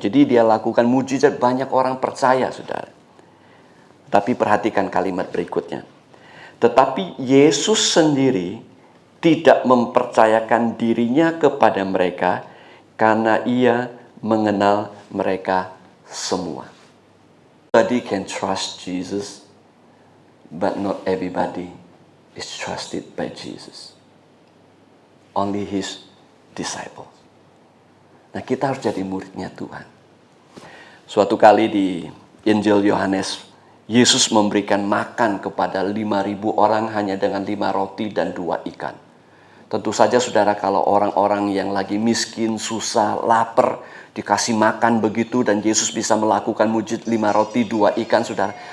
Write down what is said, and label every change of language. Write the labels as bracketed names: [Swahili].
[Indonesian] Jadi dia lakukan mujizat, banyak orang percaya, saudara. Tapi perhatikan kalimat berikutnya. Tetapi Yesus sendiri tidak mempercayakan dirinya kepada mereka karena ia mengenal mereka semua. [English] Everybody can trust Jesus, but not everybody is trusted by Jesus. Only his disciples. [Indonesian] Nah, kita harus jadi muridnya Tuhan. Suatu kali di Injil Yohanes, Yesus memberikan makan kepada 5.000 orang hanya dengan 5 roti dan 2 ikan. Tentu saja, saudara, kalau orang-orang yang lagi miskin, susah, lapar, dikasih makan begitu dan Yesus bisa melakukan mujizat 5 roti 2 ikan, saudara.